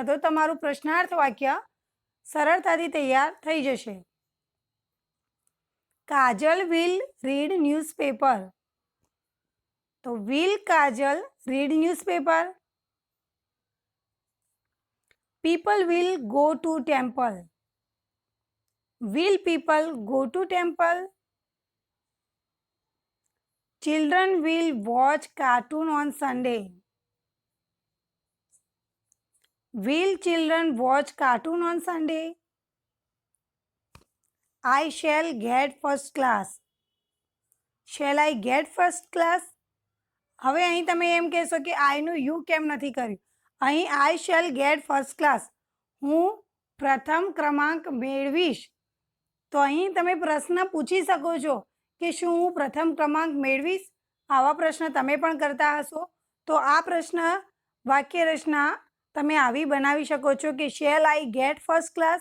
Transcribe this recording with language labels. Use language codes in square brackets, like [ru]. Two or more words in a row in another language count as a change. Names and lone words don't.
[gu] તો તમારું પ્રશ્નાર્થ વાક્ય સરળતાથી તૈયાર થઈ જશે. [en] Kajal will read newspaper. તો will Kajal read newspaper. People will go to temple. Will people go to temple? Children will watch cartoon on Sunday. Will children watch cartoon on Sunday? I shall get first class. Shall I get first class? [gu] હવે અહીં તમે એમ કહેશો કે આઈનું યુ કેમ નથી કર્યું. [en] અહીં I shall get first class. [gu] હું પ્રથમ ક્રમાંક મેળવીશ. તો અહીં તમે પ્રશ્ન પૂછી શકો છો કે શું હું પ્રથમ ક્રમાંક મેળવીશ? આવા પ્રશ્ન તમે પણ કરતા હશો. તો આ પ્રશ્ન વાક્ય રચના તમે આવી બનાવી શકો છો કે [en] shall I get first class?